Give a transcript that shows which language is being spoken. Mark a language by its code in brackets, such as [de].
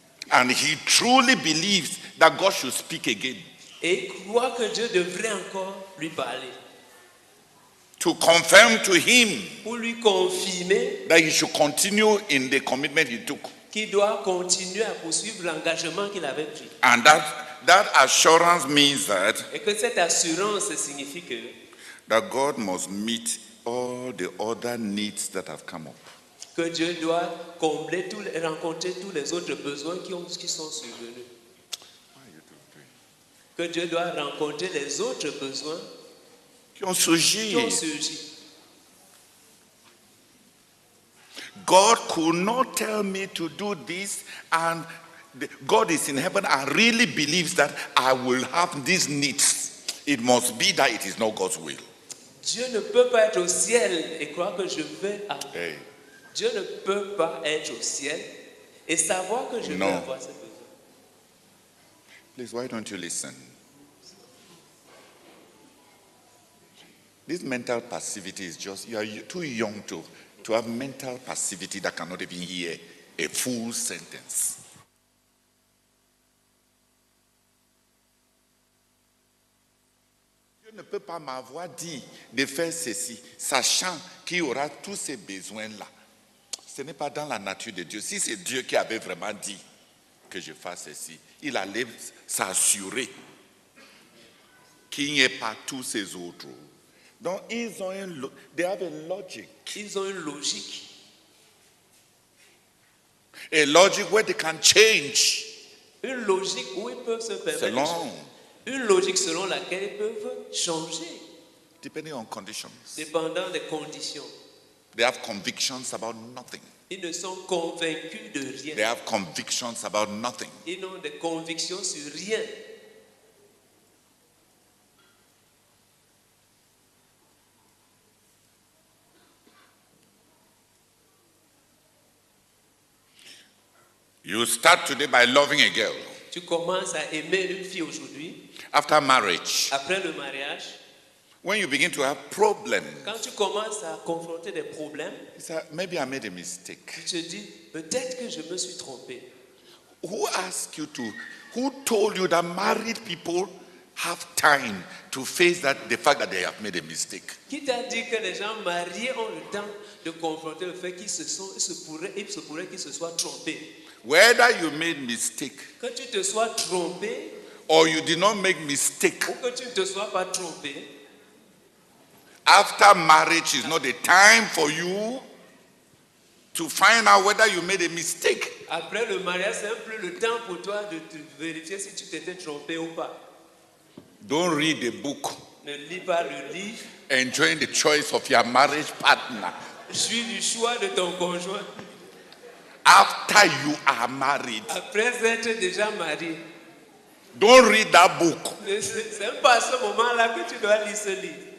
[en] And he truly believes that God should speak again. [fr] Et il croit que Dieu devrait encore lui parler. [en] To confirm to him [fr] pour lui confirmer [en] that he should continue in the commitment he took. [fr] Qu'il doit continuer à poursuivre l'engagement qu'il avait pris. [en] And that assurance means that, [fr] et que cette assurance signifie que [en] that God must meet all the other needs that have come up. [fr] Que Dieu doit combler rencontrer tous les autres besoins qui sont survenus. Que Dieu doit rencontrer les autres besoins qui ont surgi. [en] God could not tell me to do this, and God is in heaven and really believes that I will have these needs. It must be that it is not God's will. [fr] Dieu ne peut pas être au ciel et croire que je vais avoir. Hey. Dieu ne peut pas être au ciel et savoir que je vais avoir ces besoins. [en] Please, why don't you listen? This mental passivity is just, you are too young to have mental passivity that cannot even hear a full sentence. [fr] Dieu ne peut pas m'avoir dit de faire ceci, sachant qu'il y aura tous ces besoins-là. Ce n'est pas dans la nature de Dieu. Si c'est Dieu qui avait vraiment dit que je fasse ceci, il allait s'assurer qu'il n'y ait pas tous ces autres. [en] Donc, they have a logic. [fr] Ils ont une logique. [en] A logic where they can change. [fr] Une logique où ils peuvent se permettre. Une logique selon laquelle ils peuvent changer. [en] Depending on conditions. [fr] Dépendant des conditions. [en] They have convictions about nothing. [fr] Ils ne sont convaincus de rien. [en] They have convictions about nothing. [fr] Ils ont des convictions sur rien. [en] You start today by loving a girl. [fr] Tu commences à aimer une fille aujourd'hui. [en] After marriage. [fr] Après le mariage. [en] When you begin to have problems. [fr] Quand tu commences à confronter des problèmes. [en] You say, maybe I made a mistake. [fr] Tu te dis, peut-être que je me suis trompé. [en] Who told you that married people have time to face the fact that they have made a mistake? [fr] Qui t'a dit que les gens mariés ont le temps de confronter le fait qu'ils se pourrait qu'ils se soient trompés? [en] Whether you made mistake [fr] Que tu te sois trompé [en] or you did not make mistake, [fr] ou que tu ne te sois pas trompé, [en] after marriage is not the time for you to find out whether you made a mistake. [fr] après le mariage, c'est un peu le temps pour toi de te vérifier si tu t'étais trompé ou pas. [en] Don't read the book [fr] Ne lis pas le livre. [en] enjoying the choice of your marriage partner [fr] Suis du choix de ton conjoint [en] after you are married. [fr] après être déjà marié. [en] Don't read that book. [fr] C'est même pas à ce moment-là que tu dois lire ce livre.